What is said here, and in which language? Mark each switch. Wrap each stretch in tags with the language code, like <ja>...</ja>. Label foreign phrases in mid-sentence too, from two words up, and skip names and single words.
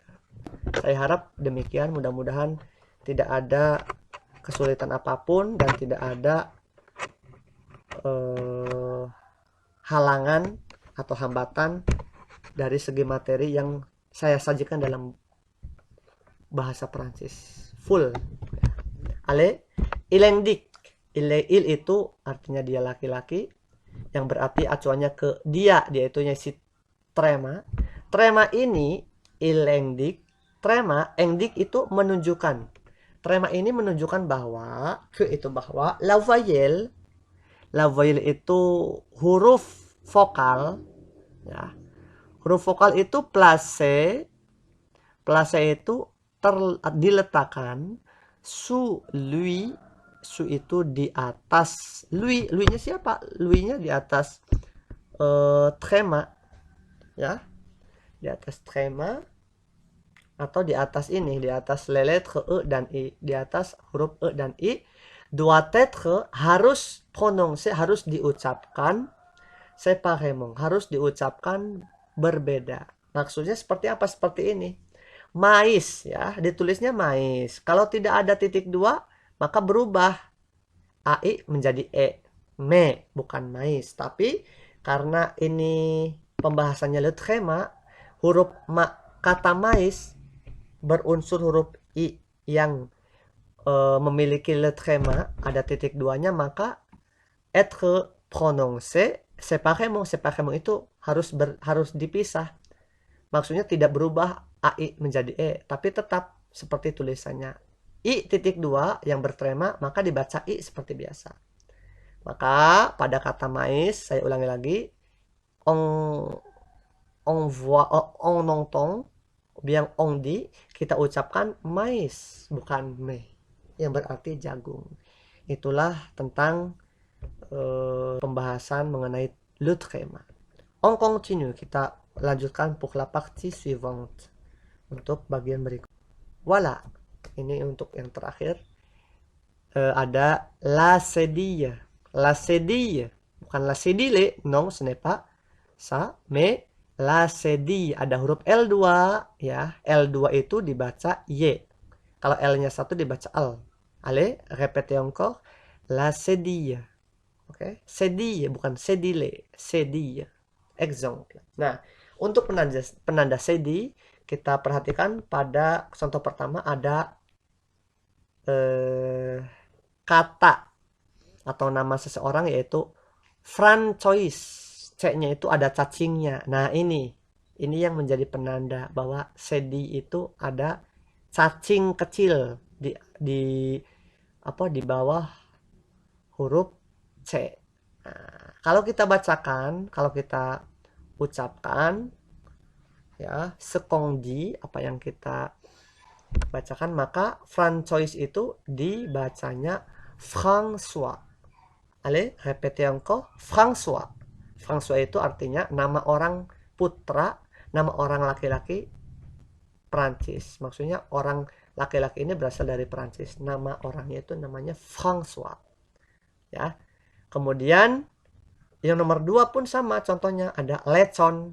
<id>Saya harap demikian, mudah-mudahan tidak ada kesulitan apapun dan tidak ada halangan atau hambatan dari segi materi yang saya sajikan dalam bahasa Prancis full.</id> <fr>Allez, il indique.</fr> <id>Il itu artinya dia laki-laki, yang berarti acuannya ke dia itu si tréma. Tréma ini</id> <fr>il indique.</fr> <id>Tréma, indique itu menunjukkan. Tréma ini menunjukkan bahwa bahwa</id> <fr>la voyelle</fr> <id>itu huruf vokal ya. Huruf vokal itu place itu diletakkan</id> <fr>sous lui.</fr> <id>Su itu di atas lui-nya siapa? Lui-nya di atas tréma ya, di atas tréma atau di atas ini, di atas</id> <fr>les lettres</fr> <id>E dan I, di atas huruf E dan I.</id> <fr>Doit être</fr> <id>harus prononcé, harus diucapkan séparément, harus diucapkan berbeda. Maksudnya seperti apa? Seperti ini. Mais ya, ditulisnya mais. Kalau tidak ada titik 2 maka berubah AI menjadi E. Me, bukan mais. Tapi karena ini pembahasannya</id> <fr>le tréma,</fr> <id>huruf kata mais berunsur huruf I yang memiliki</id> <fr>le tréma,</fr> <id>ada titik duanya, maka</id> <fr>être prononcé séparément.</fr> <id>Séparément itu harus dipisah. Maksudnya tidak berubah AI menjadi E, tapi tetap seperti tulisannya. I titik 2 yang bertrema, maka dibaca I seperti biasa. Maka pada kata mais, saya ulangi lagi,</id> <fr>on voit, on entend, bien on dit,</fr> <id>kita ucapkan mais, bukan me, yang berarti jagung. Itulah tentang pembahasan mengenai</id> <fr>le tréma. On continue,</fr> <id>kita lanjutkan</id> <fr>pour la partie suivante,</fr> <id>untuk bagian berikut. Voilà, ini untuk yang terakhir. Ada</id> <fr>la cédille. La cédille, bukan la cédille, non, ce n'est pas ça, mais la cédille,</fr> <id>ada huruf L2 ya. L2 itu dibaca Y. Kalau L-nya 1 dibaca L.</id> <fr>Allez, répétez encore. La cédille.</fr> <id>Oke, cédille bukan cédille, cédille.</id> <fr>Exemple.</fr> <id>Nah, untuk penanda cédille, kita perhatikan pada contoh pertama ada kata atau nama seseorang yaitu Francois. C-nya itu ada cacingnya. Nah, ini yang menjadi penanda bahwa cédille itu ada cacing kecil di bawah huruf C. Nah, kalau kita bacakan, kalau kita ucapkan ya, sekondi apa yang kita bacakan, maka Francois itu dibacanya François.</id> <fr>Allez, répétez encore. François.</fr> <id>François itu artinya nama orang putra, nama orang laki-laki Prancis. Maksudnya orang laki-laki ini berasal dari Prancis. Nama orangnya itu namanya François. Ya. Kemudian yang nomor 2 pun sama, contohnya ada lecon.</id>